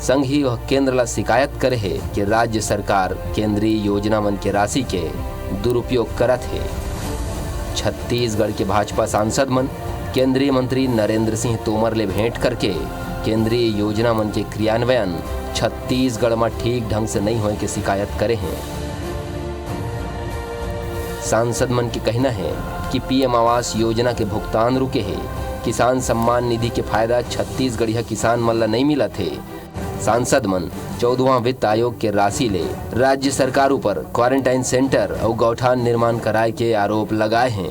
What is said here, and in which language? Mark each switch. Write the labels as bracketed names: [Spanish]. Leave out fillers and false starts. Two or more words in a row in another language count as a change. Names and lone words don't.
[Chhattisgarhi] संग ही वह केंद्र ला शिकायत करे है कि राज्य सरकार केंद्रीय योजना मन के राशि के दुरुपयोग करत है। छत्तीसगढ़ के भाजपा सांसद मन केंद्रीय मंत्री नरेंद्र सिंह तोमर ले भेंट करके केंद्रीय योजना मन के क्रियान्वयन छत्तीसगढ़ में ठीक ढंग से नहीं होने की शिकायत करे हैं। सांसद मन के कहना है कि पीएम आवास योजना के भुगतान रुके है। किसान सम्मान निधि के फायदा छत्तीसगढ़िया किसान मन ला नहीं मिला थे। सांसद मन 14वां वित्त आयोग के राशि ले राज्य सरकार पर क्वारंटाइन सेंटर और गौठान निर्माण कराए के आरोप लगाए हैं।